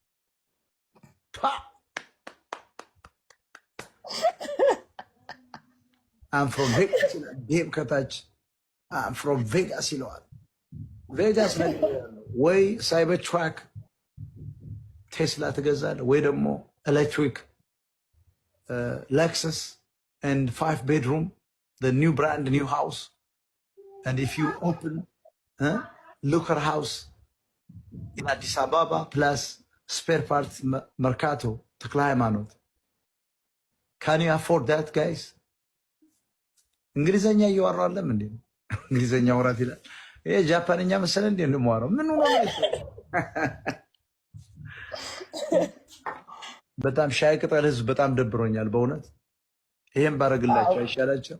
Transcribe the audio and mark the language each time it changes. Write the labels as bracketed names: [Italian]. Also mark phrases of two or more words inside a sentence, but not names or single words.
[English] I'm from Vegas [Amharic] ዴም ከታች [English] I'm from Vegas [Amharic] ይለዋል። ቬጋስ ወይ ሳይበር ትራክ ቴስላ ትገዛለህ ወይ ደግሞ ኤሌክትሪክ [English] ሌክሰስ and 5 bedroom the new brand new house and if you open Looker house in Addis Ababa plus spare parts Mercato ተክለ ሃይማኖት can you afford that guys? [Amharic] እንግሊዘኛ እያወራሁ አይደለም እንዴ? እንግሊዘኛ ወራት ይላል። ይሄ ጃፓንኛ መሰለ እንዴ እንደማወራው ምን ነው ማለት ነው? በጣም ሻይ ቅጠል ህዝብ በጣም ደብሮኛል በእውነት። ይሄን ባረግላችሁ አይሻላችሁ?